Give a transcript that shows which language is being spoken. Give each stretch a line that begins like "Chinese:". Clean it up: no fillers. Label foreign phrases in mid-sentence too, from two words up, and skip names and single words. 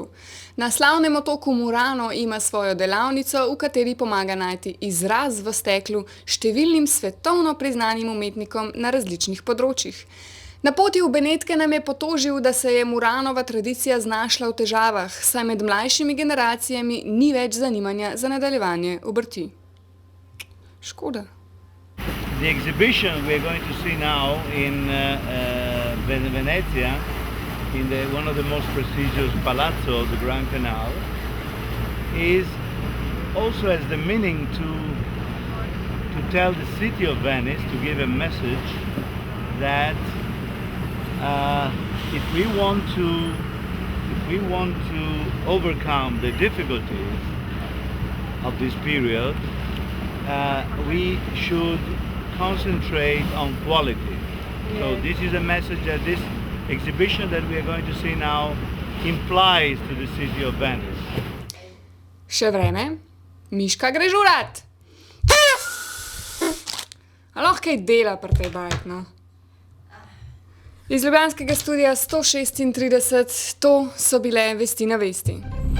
Slovenian: Na slavnem otoku Murano ima svojo delavnico, v kateri pomaga najti izraz v steklu številnim svetovno priznanim umetnikom na različnih področjih. Na poti v Benetke nam je potožil, da se je Muranova tradicija znašla v težavah, saj med mlajšimi generacijami ni več zanimanja za nadaljevanje obrti. Škoda.
English: The exhibition we are going to see now in Venezia, in one of the most prestigious palazzo, the Grand Canal, is also has the meaning to tell the city of Venice, to give a message that if we want to overcome the difficulties of this period, we should concentrate on quality. So this is a message that this exhibition that we are going to see now implies to the city of Venice.
Slovenian: Še vreme? Miška gre žurat! A lahko kaj dela pri tej bajk, no? Iz ljubljanskega studia 136, to so bile Vesti na vesti.